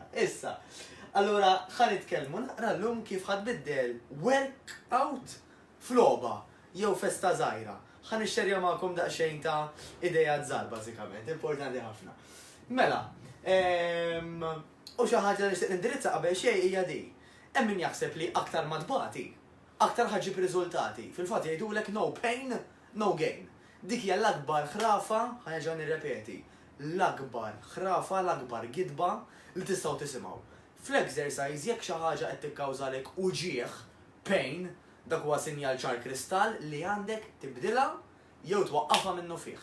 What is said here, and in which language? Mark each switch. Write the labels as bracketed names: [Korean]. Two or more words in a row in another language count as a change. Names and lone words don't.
[Maltese] Issa, allura ħa nitkellmu naqra llum kif ħadbiddel workout f'logħba jew festa żgħira. Ħa nixxerja magħkom daqsxejn ta' idejat żgħar bażikament, importanti ħafna. Mela, u xi ħaġa li nixtieq nindirizza qabel xejn hija di. Hemm min jaħseb li aktar ma tbagħti, aktar ħaġib riżultati. Fil-fatt jgħidulek [English] no pain, no gain. [Maltese] Dik hija l-akbar ħrafa, ħanerġa' nirrepeti, l-akbar ħrafa, l-akbar gidba li tistgħu tisimgħu. Fl-exercise jekk xi ħaġa qed tikkawżalek uġigħ, pain, dak huwa sinjal ċar kristall li għandek tibdilha jew twaqqafha minnu fih.